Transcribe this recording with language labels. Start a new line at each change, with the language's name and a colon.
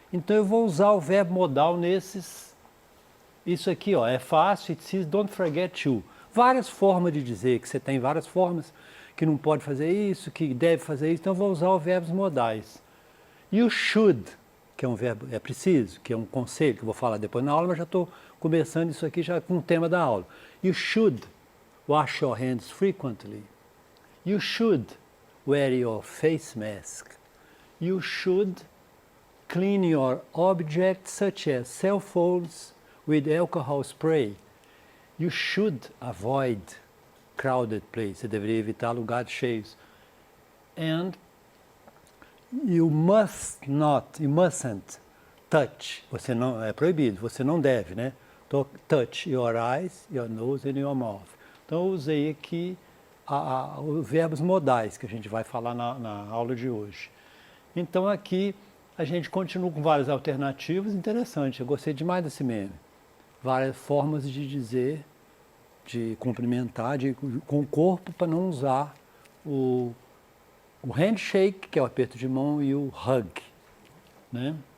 Portuguese: Então, eu vou usar o verbo modal nesses... Isso aqui, ó, é fácil,
English: it says don't forget to.
Portuguese: Várias formas de dizer, que você tem várias formas que não pode fazer isso, que deve fazer isso, então eu vou usar os verbos modais.
English: You should,
Portuguese: que é um verbo, é preciso, que é um conselho, que eu vou falar depois na aula, mas já estou começando isso aqui já com o tema da aula.
English: You should wash your hands frequently. You should wear your face mask. You should clean your objects such as cell phones with alcohol spray. You should avoid crowded places.
Portuguese: Você deveria evitar lugares cheios.
English: And you mustn't touch.
Portuguese: Você não, é proibido, você não deve, né?
English: Touch your eyes, your nose and your mouth.
Portuguese: Então eu usei aqui os verbos modais que a gente vai falar na aula de hoje. Então aqui a gente continua com várias alternativas, interessante, eu gostei demais desse meme. Várias formas de dizer, de cumprimentar com o corpo para não usar o handshake, que é o aperto de mão, e o hug, né?